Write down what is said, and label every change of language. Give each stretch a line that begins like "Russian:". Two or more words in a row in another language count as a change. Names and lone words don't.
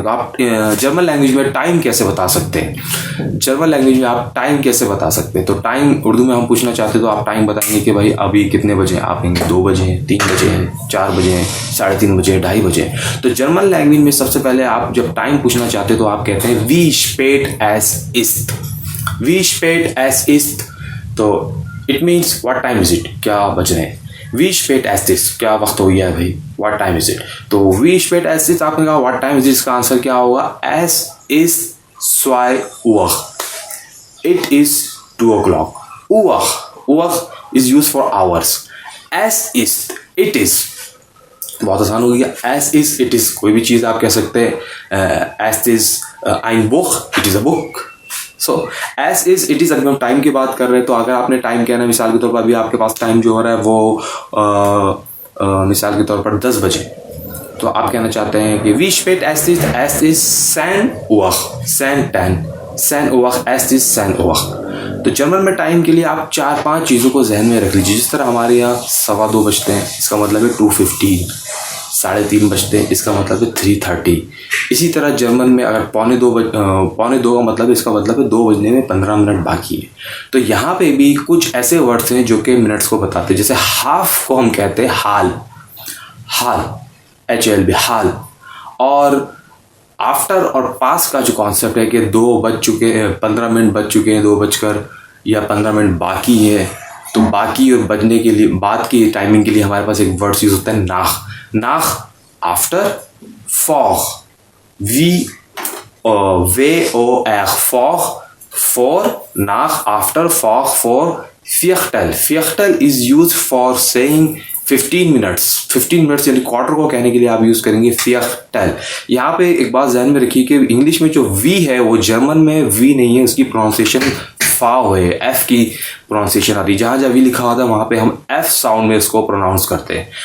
Hindi: तो आप
English: German language
Hindi: में टाइम कैसे बता सकते हैं,
English: German language
Hindi: में आप टाइम कैसे बता सकते हैं। तो टाइम उर्दू में हम पूछना चाहते हैं तो आप टाइम बताएंगे कि भाई अभी कितने बजे हैं, आप कहेंगे 2 बजे हैं, 3 बजे हैं, 4 बजे हैं, 3:30 बजे हैं, 2:30 बजे हैं। तो
English: German language
Hindi: में सबसे पहले आप जब टाइम पूछना चाहते हैं तो आप कहते हैं
German: wie spät es ist, wie spät es ist।
English: तो it means what time is it,
Hindi: क्या बज रहे हैं।
German: wie spät es ist,
Hindi: क्या वक्त हो गया है भाई,
English: what time is it.
Hindi: तो
German: wie spät es ist
Hindi: आपने कहा
English: what time is it,
Hindi: इसका आंसर क्या होगा,
German: es ist 2 Uhr,
English: it is 2 o'clock। Uhr is used for hours,
German: es ist,
English: it is
Hindi: बहुत आसान हो गया,
English: as is, it is
Hindi: कोई भी चीज़ आप कह सकते हैं।
German: as is ein Buch,
English: it is a book। so as is it is.
Hindi: अगर हम टाइम की बात कर रहे हैं तो अगर आपने टाइम कहना है, मिसाल के तौर पर अभी आपके पास टाइम जो हो रहा है वो मिसाल के तौर पर 10 बजे, तो आप कहना चाहते हैं कि
German: wie spät es ist, es ist 10 Uhr, 10 Uhr, es ist 10 Uhr।
Hindi: तो जर्मन में टाइम के लिए आप 4-5 चीज़ों को जहन में रख लीजिए। जिस तरह हमारे यहाँ 2:15 बजते हैं, इसका मतलब है 2:15, 3:30 बजते हैं, इसका मतलब है 3:30। इसी तरह जर्मन में अगर 2:45 का मतलब, इसका मतलब है 2 बजने में 15 मिनट बाकी है। तो यहाँ पे भी कुछ ऐसे वर्ड्स हैं जो कि मिनट्स को बताते हैं। जैसे हाफ को हम कहते हैं हाल, HALB, हाल। और आफ्टर और पास का जो कॉन्सेप्ट है कि 2 बज चुके हैं, 15 मिनट बज चुके हैं, 2 बजकर या 15 मिनट बाकी है, तो बाकी और बजने के लिए बाद की टाइमिंग के लिए हमारे पास एक
English: words use
Hindi: होता है नाख आफ्टर फॉर, VOR फॉर, नाख आफ्टर फॉर Viertel
English: is used for saying 15 minutes
Hindi: यानी क्वार्टर को कहने के लिए आप यूज करेंगे Viertel। यहाँ पे एक बात ध्यान में रखिए कि इंग्लिश में जो V है वो जर्मन में V नहीं है, उसकी प्रोनाउंसिएशन फाव है, F की प्रोनाउंसिएशन आती है। जहाँ जहाँ V लिखा होता है वहाँ पे हम F साउंड में इसको प्रोनाउंस करते हैं।